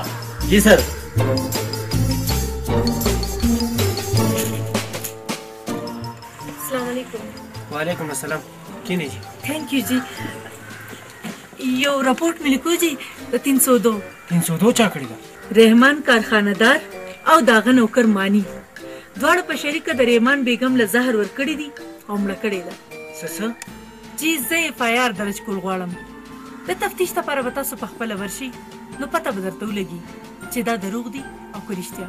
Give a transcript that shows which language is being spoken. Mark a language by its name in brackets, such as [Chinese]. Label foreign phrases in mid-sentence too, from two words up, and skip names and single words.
[Pashto] جی سر [Arabic] السلام علیکم وعلیکم السلام [Pashto] کینې جی [English] thank you [Urdu] جی یو رپورٹ میں لکھو جی 302 [Pashto] 302 چا کړی دا رحمان کارخانه دار او داغه نوکر مانی دواړه په شریکه د رحمان بیگم له زهر ور کړی دي او مړه کړی ده څه جی زه FIR درج کول غواړم د تفتیش لپاره به تاسو په خپله ورشي نو پته به درته ولګي چې دا دروغ دي او که رښتیا